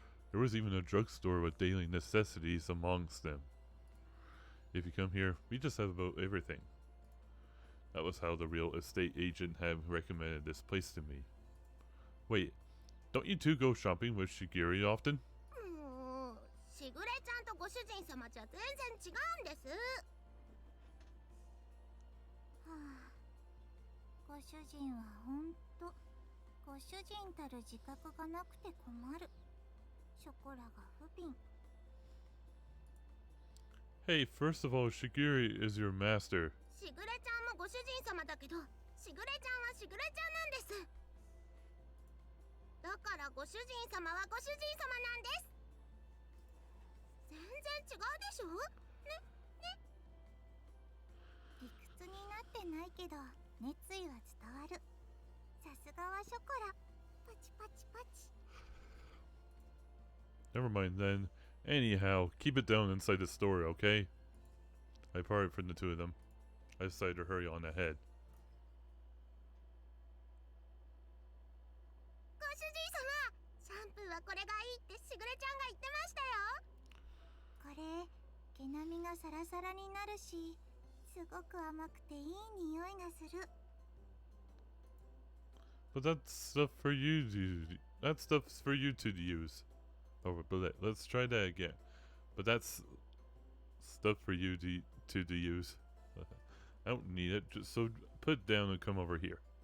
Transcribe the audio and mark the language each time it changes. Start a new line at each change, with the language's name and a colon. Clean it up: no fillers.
English: There was even a drugstore with daily necessities amongst them. If you come here, we just have about everything. That was how the real estate agent had recommended this place to me. Wait, don't you two go shopping with Shigiri often?
Japanese: もう、しぐれちゃんとご主人様じゃ全然違うんです。はあ、ご主人はほんと、ご主人たる自覚がなくて困る。ショコラが不憫。
English: Hey, first of all, Shigiri is your master.
Japanese: しぐれちゃんもご主人様だけど、しぐれちゃんはしぐれちゃんなんです。だからご主人様はご主人様なんです。全然違うでしょ。ね、理屈になってないけど熱意は伝わる。さすがはショコラ。パチパチパチ。
English: Never mind then. Anyhow, keep it down inside the store, okay? I parted from the two of them. I decided to hurry on ahead.
Japanese: ご主人様、シャンプーはこれがいいってしぐれちゃんが言ってましたよ。これ毛並みがサラサラになるし、すごく甘くていい匂いがする。
English: But that's stuff for you to. That stuff's for you to use. Oh, but let's try that again. But that's stuff for you to use. I don't need it. Just so put it down and come over here.